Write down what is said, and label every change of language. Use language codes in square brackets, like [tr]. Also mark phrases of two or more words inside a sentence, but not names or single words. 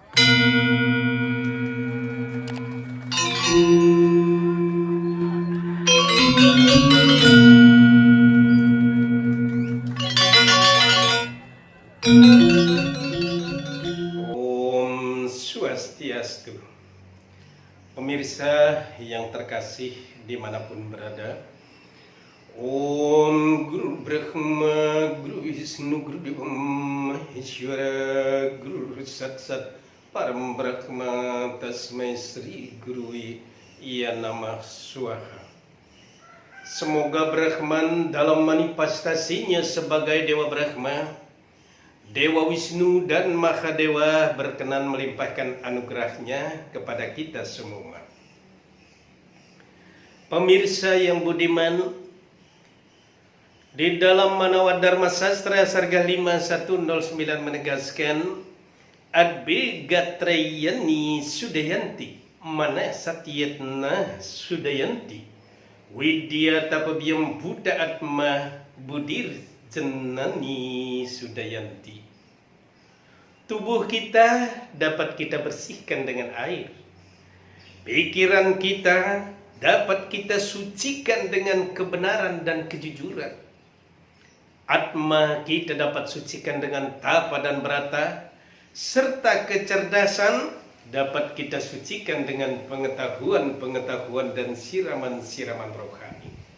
[ban] Om Swastiastu. [id] Pemirsa yang terkasih dimanapun berada, [sa] Om Guru Brahma, Guru Wisnu, Guru Deva Maheshwara, Guru Satsat Param Brahma, Tasmai Sri Gurui Iya Namah Swaha. [id] Semoga Brahman dalam manifestasinya sebagai Dewa Brahma, Dewa Wisnu dan Mahadewa berkenan melimpahkan anugerahnya kepada kita semua. Pemirsa yang budiman, di dalam Manawa Dharma Sastra Sarga 5109 menegaskan [sa] Adbe Gatrayani Sudayanti Mana Satyatna Sudayanti Widya Tapabiyam Buddha Atma Budir Jenani Sudayanti. [id] Tubuh kita dapat kita bersihkan dengan air. Pikiran kita dapat kita sucikan dengan kebenaran dan kejujuran. Atma kita dapat sucikan dengan tapa dan brata, serta kecerdasan dapat kita sucikan dengan pengetahuan-pengetahuan dan siraman-siraman rohani.